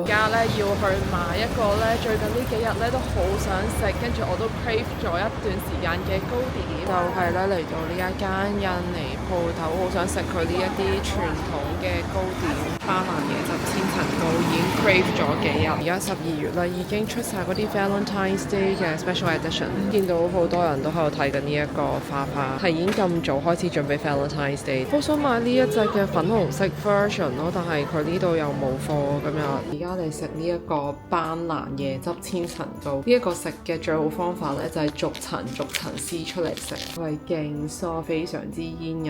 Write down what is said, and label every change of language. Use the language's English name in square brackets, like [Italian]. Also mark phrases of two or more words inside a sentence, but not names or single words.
[Cantonese] 而家咧要去買一個咧，最近呢幾日咧都好想食，跟住我都 crave 咗一段時間嘅糕點，就係咧嚟到呢一間印尼鋪頭，好想食佢呢一啲傳統嘅糕點，巴蘭椰汁千層糕已經 crave 咗幾日。而家12月啦，已經出晒嗰啲 [English] Valentine's Day [Cantonese] 嘅 [English] special edition， [Cantonese] 見到好多人都喺度睇緊呢一個花花，係已經咁早開始準備 [English] Valentine's Day。 [Cantonese] 好想買呢一隻嘅粉紅色 version 咯，但係佢呢度又冇貨咁樣。而家嚟食呢一個班蘭椰汁千層糕，呢一個食嘅最好方法咧就係逐層撕出嚟食，係勁酥，非常之煙韌。